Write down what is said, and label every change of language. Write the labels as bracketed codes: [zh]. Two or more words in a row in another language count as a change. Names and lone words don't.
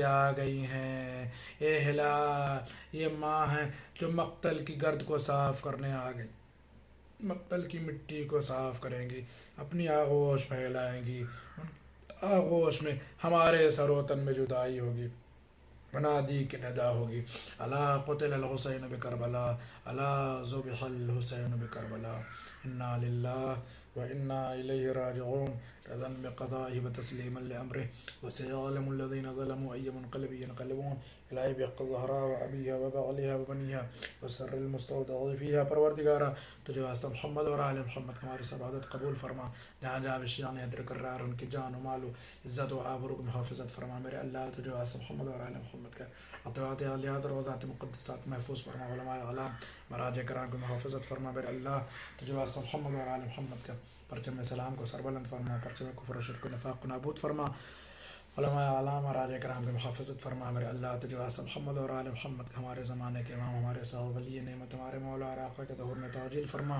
[ur] آ گئی ہیں، اے ہلال یہ ماں ہیں جو مقتل کی گرد کو صاف کرنے آ گئی، مقتل کی مٹی کو صاف کریں گی، اپنی آغوش پھیلائیں گی، آغوش میں ہمارے سر و تن میں جدائی ہوگی، منادی کی ندا ہوگی، [ar] الا قتل الحسین بکربلا، الا ذبح الحسین بکربلا، انا للہ و انا الیہ راجعون، رضا بقضائہ و تسلیما لامرہ، وسيعلم الذین ظلموا ای منقلب ینقلبون الی بحق الزہراء و ابیہا و بعلہا و بنیہا وسر المستودع فیہا۔ [ur] پروردگارہ تجھے واسطہ محمد اور آل محمد ہماری سب عبادت قبول فرما، جہاں جہاں شیعان حیدر کرار ان کی جان و مال و عزت و آبرو کی محافظت فرما، میرے اللہ تجھے واسطہ محمد اور آل محمد کا اطاعت علیات اور ذات مقدسات محفوظ فرما، علماء اعلام مراج کرام کو محافظت فرما میرے اللہ، تجھے واسطہ محمد اور آل محمد کا پرچم سلام کو سربلند فرما، پرچم کفر و شرک و نفاق کو نابود فرما، علماء اعلام مراج کرام کی محافظت فرما میرے اللہ، تجھے واسطہ محمد اور آل محمد کا ہمارے زمانے کے امام، ہمارے صاحب ولی نعمت، ہمارے مولا اور آقا کے ظہور میں تعجیل فرما۔